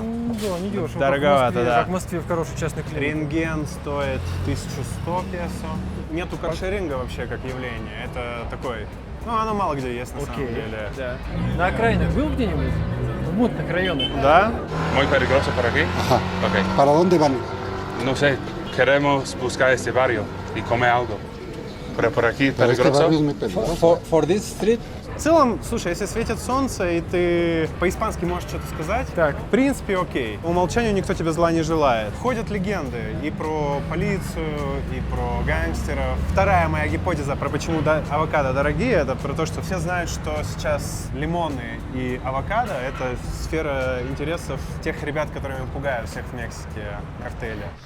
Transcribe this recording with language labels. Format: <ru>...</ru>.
<ru>Да, не дешево. Дороговато, да. Как в Москве в хорошей частной клинике. Рентген стоит 1100 песо. Нету каршеринга вообще как явление. Это такой, оно мало где есть на самом деле. Да. На окраинах был где-нибудь? В мутных районах? Да.</ru> <es>Muy peligroso por aquí. Ajá. Okay. ¿Para dónde van? No sé, queremos buscar este barrio y comer algo. Pero por aquí Pero este peligroso. barrio es muy peligroso.</es> <en>For this street?</en> <ru>В целом, слушай, если светит солнце и ты по-испански можешь что-то сказать, Так. в принципе, окей. По умолчанию никто тебе зла не желает. Ходят легенды и про полицию, и про гангстеров. Вторая моя гипотеза про почему авокадо дорогие, это про то, что все знают, что сейчас лимоны и авокадо — это сфера интересов тех ребят, которыми пугают всех в Мексике картели.</ru>